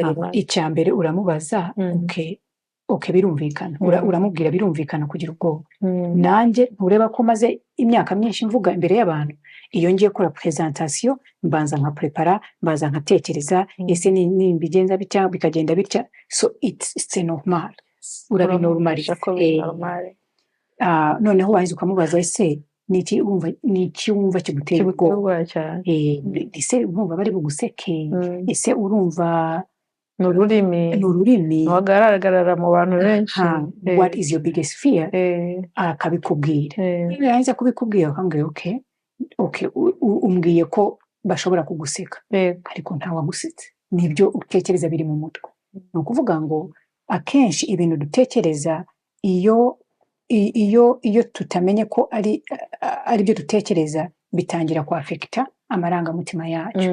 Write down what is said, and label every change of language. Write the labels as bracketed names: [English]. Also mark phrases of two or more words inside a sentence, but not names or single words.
[Kinyarwanda] Icya mbere uramubaza, okay birumvikana, uramubwira birumvikana kugira ubwoba. Nanjye ntureba ko maze imyaka myinshi mvuga imbere y'abantu, iyo ngiye gukora presentation mbanza nka prepara, mbanza nkatekereza ese nimbigenza bitya bikagenda bitya, [English] so it's normal, [Kinyarwanda] urabinormaliza. Noneho wahize ukamubaza ese niki wumva kigutera ubwoba cyane, ese urumva bari buguseke, ese urumva n'ururimi wagaragara mu bantu benshi, [English] what is your biggest fear, [Kinyarwanda] akabikubwira. Yahize kubikubwira akambwira okay umbwiye ko bashobora kuguseka, ariko ntawagusetse, nibyo utekereza biri mu mutwe. Ni ukuvuga ngo akenshi ibintu dutekereza iyo tutamenye ko ari byo dutekereza, bitangira ku affecta amarangamutima yacu.